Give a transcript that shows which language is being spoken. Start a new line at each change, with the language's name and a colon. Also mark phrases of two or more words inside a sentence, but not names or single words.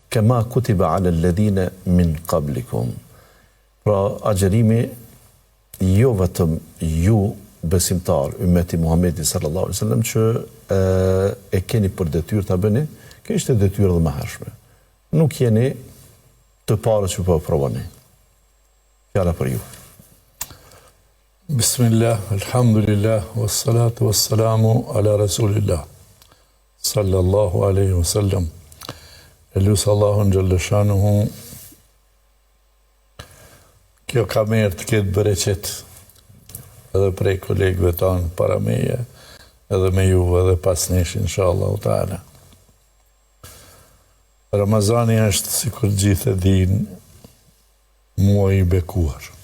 Arabic: كما كتب على الذين من قبلكم.
Albanian: Pra agjerimi jo vetëm ju besimtar, ummeti Muhamedit
Arabic: صلى الله عليه وسلم
Albanian: që e keni për detyrë ta bëni, kjo ishte detyrë dhe më hershme. Nuk jeni të parë që po provoni. Fjala për ju.
Arabic: بسم الله، الحمد لله، والصلاة والسلام على رسول الله، صلى الله عليه وسلم.
Albanian: Elus Allahun gjëllëshanuhu, kjo ka merë të ketë bereqet edhe prej kolegëve tanë para meje, edhe me ju edhe pas nesh,
Arabic: إن شاء الله تعالى.
Albanian: Ramazani është, si kur gjithë e din, muaj i bekuar.